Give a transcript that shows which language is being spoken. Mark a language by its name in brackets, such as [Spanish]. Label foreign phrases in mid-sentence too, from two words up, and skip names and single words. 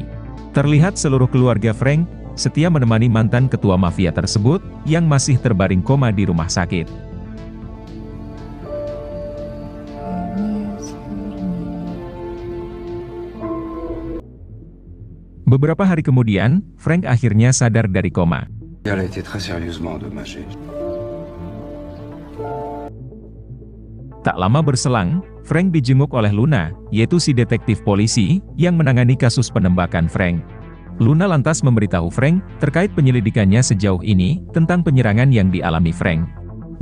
[Indonesian] Terlihat seluruh keluarga Frank setia menemani mantan ketua mafia tersebut, yang masih terbaring koma di rumah sakit. Beberapa hari kemudian, Frank akhirnya sadar dari koma. [French] Elle a été très sérieusement endommagée. [Indonesian] Tak lama berselang, Frank dijenguk oleh Luna, yaitu si detektif polisi, yang menangani kasus penembakan Frank. Luna lantas memberitahu Frank, terkait penyelidikannya sejauh ini, tentang penyerangan yang dialami Frank.